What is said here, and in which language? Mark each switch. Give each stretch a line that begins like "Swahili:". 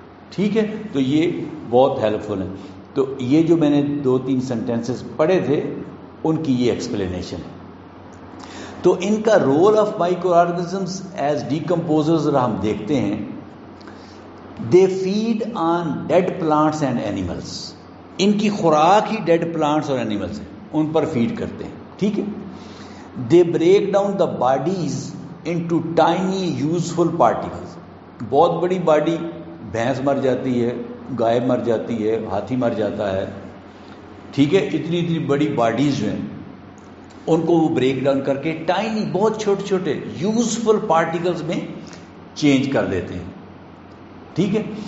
Urdu: ٹھیک ہے، تو یہ بہت ہیلپ فل ہے. تو یہ جو میں نے 2-3 سینٹینسز پڑھے تھے ان کی یہ ایکسپلینیشن ہے. تو ان کا
English: role of micro organisms as ڈیکمپوزرز
Urdu: اگر ہم دیکھتے ہیں،
English: They feed on dead plants and animals.
Urdu: ان کی خوراک ہی ڈیڈ پلانٹس اور اینیملس ہیں، ان پر فیڈ کرتے ہیں. ٹھیک ہے.
English: They break down the bodies into tiny useful particles.
Urdu: بہت بڑی باڈی، بھینس مر جاتی ہے، گائے مر جاتی ہے، ہاتھی مر جاتا ہے، ٹھیک ہے، اتنی اتنی بڑی باڈیز جو ہیں ان کو وہ بریک ڈاؤن کر کے ٹائنی بہت چھوٹے چھوٹے یوزفل پارٹیکلز میں چینج کر دیتے ہیں. ٹھیک ہے.